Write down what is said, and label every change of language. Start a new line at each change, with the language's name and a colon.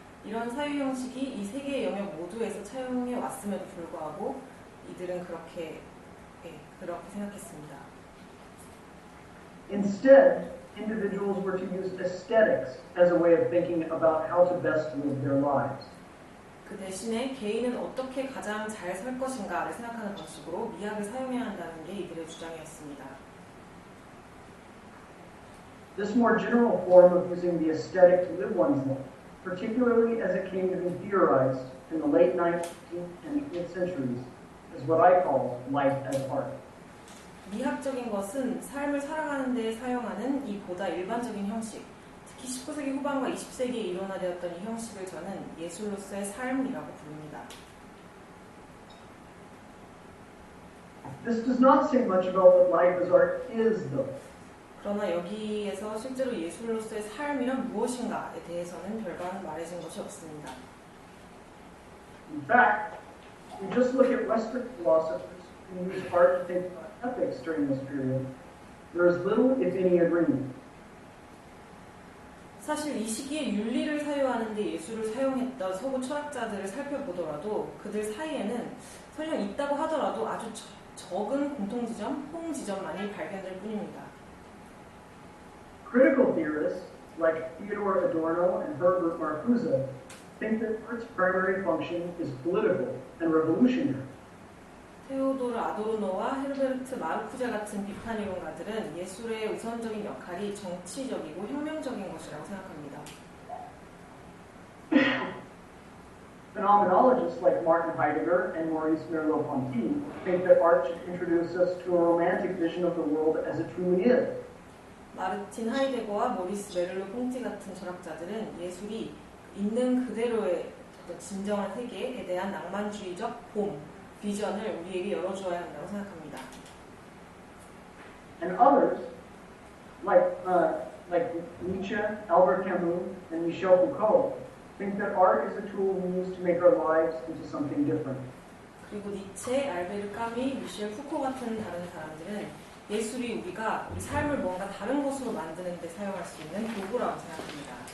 Korean: 이런 사유 형식이 이 세 개의 영역 모두에서 차용해 왔음에도 불구하고 이들은 그렇게 생각했습니다.
English: Instead, individuals were to use aesthetics as a way of thinking about how to best live their lives.
Korean: 그 대신에 개인은 어떻게 가장 잘 살 것인가를 생각하는 방식으로 미학을 사용해야 한다는 게 이들의 주장이었습니다.
English: This more general form of using the aesthetic to live one's life, particularly as it came to be theorized in the late 19th and 20th centuries, is what I call life as art.
Korean: 미학적인 것은 삶을 살아가는 데 사용하는 이 보다 일반적인 형식, 특히 19세기 후반과 20세기에 일원화되었던 이 형식을 저는 예술로서의 삶이라고 부릅니다.
English: This does not say much about what life as art is, though.
Korean: 그러나 여기에서 실제로 예술로서의 삶이란 무엇인가에 대해서는 별반 말해진 것이 없습니다.
English: In fact, if we just look at Western philosophers who used art to think about ethics during this period, there is little, if any, agreement.
Korean: 사실 이 시기에 윤리를 사유하는 데 예술을 사용했던 서구 철학자들을 살펴보더라도 그들 사이에는 설령 있다고 하더라도 아주 적은 공통지점, 홍지점만이 발견될 뿐입니다.
English: Critical theorists like Theodore Adorno and Herbert Marcuse think that art's primary function is political and revolutionary.
Korean: 테오도르 아도르노와 헤르베르트 마르쿠제 같은 비판 이론가들은 예술의 우선적인 역할이 정치적이고 혁명적인 것이라고 생각합니다.
English: Phenomenologists like Martin Heidegger and Maurice Merleau-Ponty think that art should introduce us to a romantic vision of the world as it truly is.
Korean: 마르틴 하이데거와 모리스 메를로 퐁티 같은 철학자들은 예술이 있는 그대로의 어떤 진정한 세계에 대한 낭만주의적 봄, 비전을 우리에게 열어주어야 한다고 생각합니다.
English: And others, like Nietzsche, Albert Camus, and Michel Foucault, think that art is a tool we use to make our lives into something different.
Korean: 그리고 니체, 알베르 까미, 미셸 푸코 같은 다른 사람들은 예술이 우리가 우리 삶을 뭔가 다른 것으로 만드는 데 사용할 수 있는 도구라고 생각합니다.